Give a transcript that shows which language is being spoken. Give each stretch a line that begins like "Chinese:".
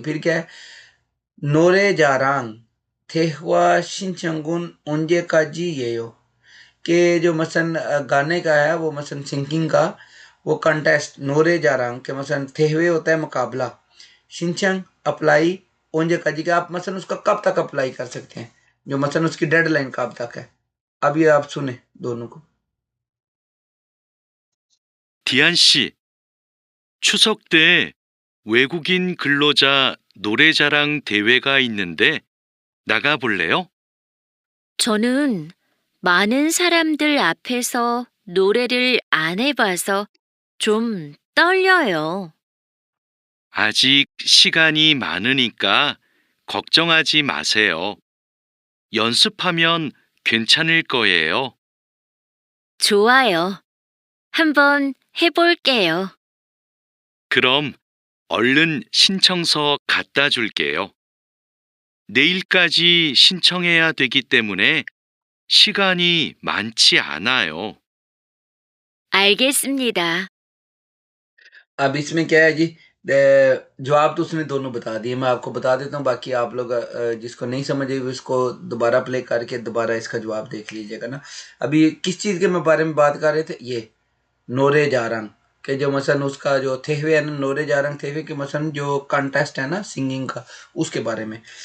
Hindi: फिर क्या है,
Korean: नोरे जारांग थेहवा शिनचंगुन ओंजे का जी ये हो,
Hindi: कि जो मसन गाने का है वो मसन सिंगिंग का वो कंटेस्ट नोरे जारांग के मसन थेहवे होता है मुकाबला, शिनचंग अप्लाई, ओंजे का जी का आप मसन उसका कब तक अप्लाई कर सकते हैं, जो मसन उसकी डेडलाइन कब तक है। अब ये आप सुने दोनों को।
Korean: 디안 씨, 추석 때 외국인 근로자 노래자랑 대회가 있는데 나가볼래요? 저는 많은 사람들 앞에서 노래를 안 해봐서 좀 떨려요. 아직 시간이 많으니까 걱정하지 마세요. 연습하면 괜찮을 거예요. 좋아요. 한번 해볼게요. 그럼 얼른 신청서 갖다 줄게요. 내일까지 신청해야 되기 때문에 시간이 많지 않아요. 알겠습니다.
Hindi: अब इसमें क्या है जी, जवाब तो उसने दोनों बता दिए, मैं आपको बता देता हूँ, बाकी आप लोग जिसको नहीं समझ आई उसको दोबारा प्ले करके दोबारा इसका जवाब देख लीजिएगा ना। अभी किस चीज़ के बारे में बात कर रहे थे, ये नोरे जारंग के जो मसन उसका जो थेहवे है ना, नोरे जारंग थेहवे के मसन जो कंटेस्ट है ना सिंगिंग का, उसके बारे में।